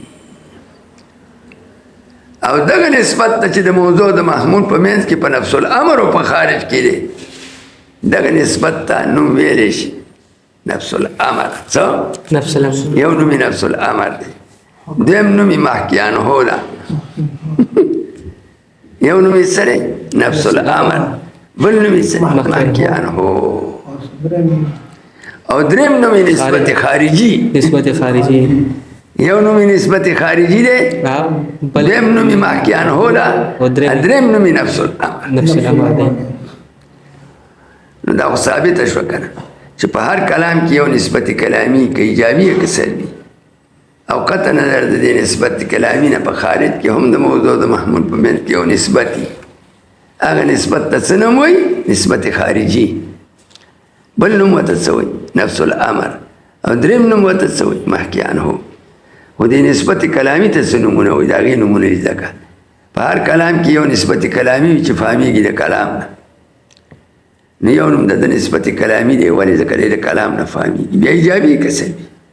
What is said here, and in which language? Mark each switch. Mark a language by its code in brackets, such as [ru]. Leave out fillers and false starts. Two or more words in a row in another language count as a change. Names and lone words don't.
[ps] او دغه نسبت ته چې د موضوع د محمول په منځ کې په [ar] نفس الامر [ps] او په خارج کې دی، دغه نسبت ته نوم ویلی شي [ar] نفس الامر. [ps] څه؟ [ar] نفس الامر. [ps] یو نوم [ar] نفس الامر [ps] دی، دویم نومی محکیان هو دا یو نومی سره [ar] نفس الامر [ps] بل نومی سره محکیان هو او دریم نومی نسبت خارجی نسبت خارجی یو نومی نسبت خارجی ده دریم نومی محکیان هو دا دریم نومی [ar] نفس الامر نفس الامر [ps] دی نو دا خو ثابته شوه کنه چې په هر کلام کې یو نسبت کلامی که ایجابي یا که سلبي او قطع نظر د دې نسبت کلامی نه په خارج کې هم د موضوع د محمول په منځ کې یو نسبت وي هغه نسبت ته څه نوم وایي نسبت خارجي بل نوم ورته څه وایي [ar] نفس الامر [ps] او دریم نوم ورته څه وایي [ar] محکی عنه [ps] خو دې نسبت کلامی ته څه نومونه وایي د هغې نومونه یې زده کړه په هر کلام کې یو نسبت کلامی وي چې فهمیږي د کلام نه نو یو نوم د نسبت کلامی دی ولې ځکه دی د کلام نه فهمیږي بیا ایجابي که سلبي